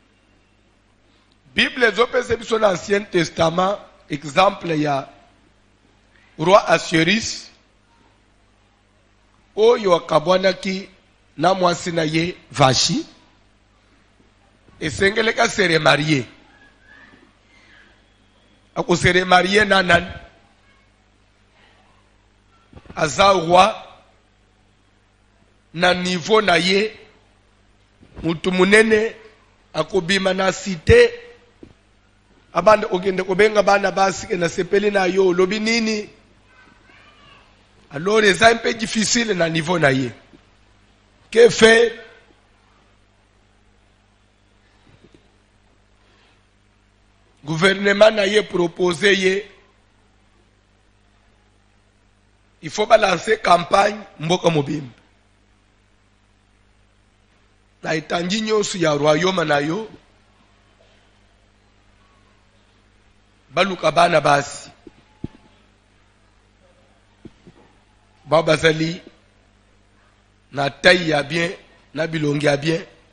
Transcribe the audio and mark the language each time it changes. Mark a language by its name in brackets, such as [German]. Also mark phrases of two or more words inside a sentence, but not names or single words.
[Lingala] Bible ezopese biso na [French] Ancien Testament, [Lingala] exemple ya roi Assuérus oyo akabwanaki na mwasi na ye Vashi esengeleka [French] se remarier. [Lingala] Ako [French] se remarier [Lingala] na nani aza roi na niveau na ye mutu munene akobima na cité abande ogende kobenga bana basi na sepeli na yo lobi nini. [French] Alors c'est un peu difficile [Lingala] na niveau na ye. [French] Que faire? [Lingala] gouvernement na ye proposé ye [French] il faut balancer campagne [Lingala] mboka mobimba na etangi nyonso ya royaume na yo baluka bana basi babazali na taille ya bien na bilongi ya bien